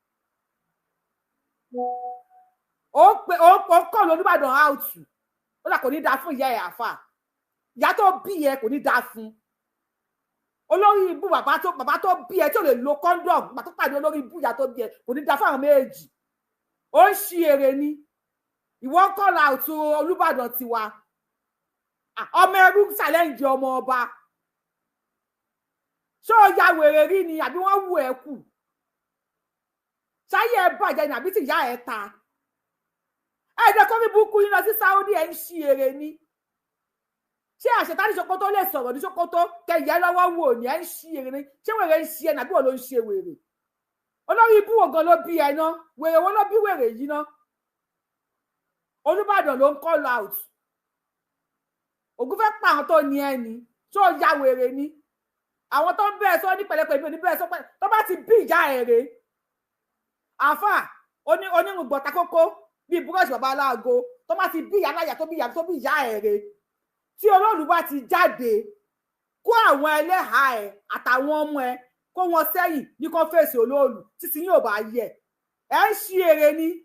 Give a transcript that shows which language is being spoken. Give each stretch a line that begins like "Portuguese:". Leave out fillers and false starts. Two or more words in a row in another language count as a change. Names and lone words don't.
Yoruba: ó kọ́ l'Olúbàdàn out ó là kò ní da fún ìyá ẹ̀ àáfà ìyá tó bí ẹ kò ní da fún olórí ibú bàbá tó bí ẹ tí ò lè lo condom bàbá tó pàdé olórí ibú ìyá tó bí ẹ kò ní da fún àwọn méjì ó ń ṣí èrè ni ìwọ
English: call out
Yoruba: Olúbàdàn tiwa ọmọ ẹrú challenge ọmọ ọba ṣó ya wèrè rí ni àbí wọ́n wù ẹ kù ṣáyé ẹ bàjẹ́ ni àbí tí ìyá ẹ ta ẹ̀ẹ́dẹ̀ kọ́ ní burúkú yín lọ sí Saudi ẹ̀ ń ṣí èrè ni ṣé àṣetá ní Sokoto lè sọ̀rọ̀ ní Sokoto kẹyẹ lọ́wọ́ wò ní ẹ̀ ń ṣí èrè ni ṣé wèrè ń ṣí ẹ nàbí wọ́n ló ń ṣe wèrè olórí ibú wo gan ló bí ẹ ná wèrè wo ló bí wèrè yìí ná Olúbàdàn ló ń
English: call out
Yoruba: ògùn fẹ́ pa àwọn tó ní ẹ ni tó ya wèrè ni àwọn tó ń bẹ́ẹ̀ sọ ní pẹ̀lẹ́pẹ̀lẹ́ ní bẹ́ẹ̀ sọ pé tó bá ti bí ìyá ẹ̀ rè àáfà onírùngbọ̀n takókó bíi búrọ́ọ̀ṣì bàbá aláàgó tó bá ti bí ìyá aláyà tó bí ìyá ẹ̀ rè tí Olóòlù bá ti jáde kó àwọn ẹlẹ́hàá ẹ̀ àtàwọn ọmọ ẹ̀ kó wọn sẹ́yìn ní kó fèsì Olóòlù títí yóò bá yẹ ẹ̀ ń ṣí èrè ni